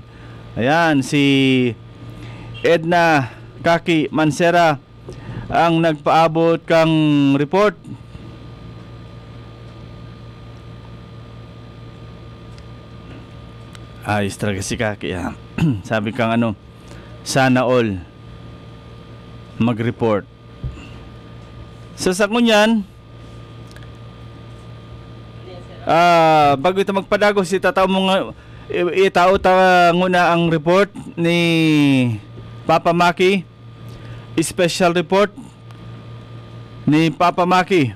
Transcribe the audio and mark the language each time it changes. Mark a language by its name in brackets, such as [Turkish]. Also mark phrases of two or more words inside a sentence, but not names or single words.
[Bikol] Ayan, si Edna Kaki Mansera ang nagpaabot kang report. [Filipino] Ayos talaga si Kaki. [Bikol] Sabi kang sana all mag-report. So sa kunyan, bago ito magpadagos, itao nguna ang report ni Papa Maki. [English] Special report ni Papa Maki.